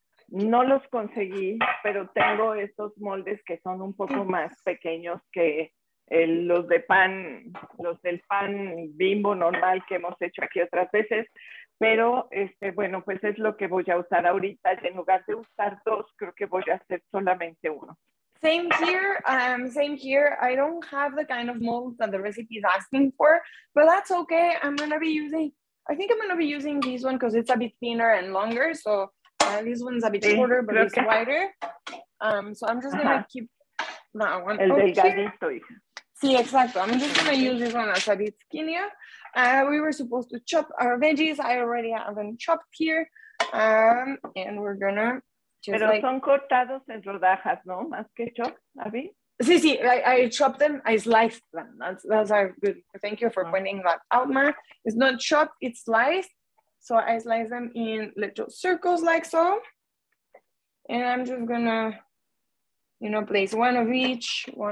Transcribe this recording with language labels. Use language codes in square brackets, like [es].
[es] No los conseguí, pero tengo estos moldes que son un poco más pequeños que los de pan, los del pan Bimbo normal que hemos hecho aquí otras veces. Pero, bueno, pues es lo que voy a usar ahorita. En lugar de usar 2, creo que voy a hacer solamente 1. [en] Same here. Same here. I don't have the kind of molds that the recipe is asking for, but that's okay. I think I'm going to be using this one because it's a bit thinner and longer. So this one's a bit shorter, but it's wider. So I'm just going to keep that one. [es] El delgadito. Sí, exacto. [en] I'm just going to use this one as a bit skinnier. We were supposed to chop our veggies. I already have them chopped here. And we're going to [es] Pero son cortados en rodajas, ¿no? Más que chop, Abby. [en] Sí, I chopped them, I sliced them. That's a good, thank you for pointing that out, Ma. It's not chopped, it's sliced. So I slice them in little circles like so. And I'm just gonna, place one of each.